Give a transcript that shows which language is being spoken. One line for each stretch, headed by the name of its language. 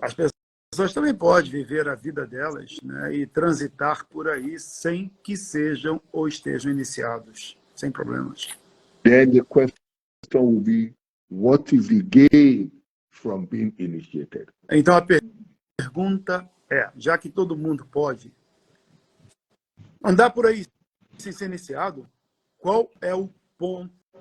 Portuguese: As pessoas também podem viver a vida delas, né, e transitar por aí sem que sejam ou estejam iniciados, sem problemas.
English: Then the question will be, what is the gain from being initiated?
Portuguese: Então a pergunta é, já que todo mundo pode andar por aí sem ser iniciado, qual é o ponto?